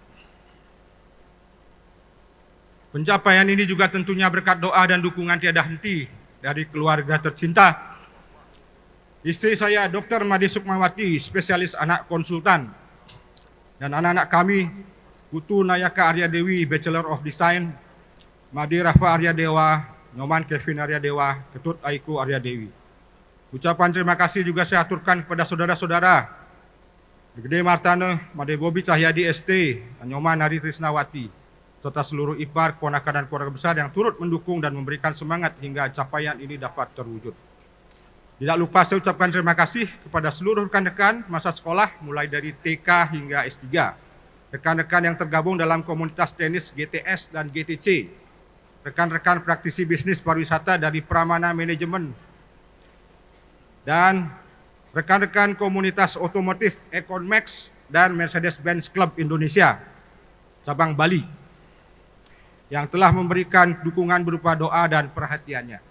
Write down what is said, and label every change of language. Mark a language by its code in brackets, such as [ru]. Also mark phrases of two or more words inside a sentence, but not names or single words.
[id] Pencapaian ini juga tentunya berkat doa dan dukungan tiada henti dari keluarga tercinta. Istri saya, Dr. Made Sukmawati, spesialis anak konsultan, dan anak-anak kami, Putu Nayaka Arya Dewi, [en] Bachelor of Design, [id] Made Rafa Arya Dewa, Nyoman Kevin Arya Dewa, Ketut Aiku Arya Dewi. Ucapan terima kasih juga saya aturkan kepada saudara-saudara Gede Martane, Made Bobi Cahyadi ST, Nyoman Hari Trisnawati, serta seluruh ipar, keponakan dan keluarga besar yang turut mendukung dan memberikan semangat hingga capaian ini dapat terwujud. Tidak lupa saya ucapkan terima kasih kepada seluruh rekan-rekan masa sekolah mulai dari TK hingga S3, rekan-rekan yang tergabung dalam komunitas tenis GTS dan GTC, rekan-rekan praktisi bisnis pariwisata dari Pramana Manajemen, dan rekan-rekan komunitas otomotif Econmax dan Mercedes-Benz Club Indonesia, cabang Bali, yang telah memberikan dukungan berupa doa dan perhatiannya.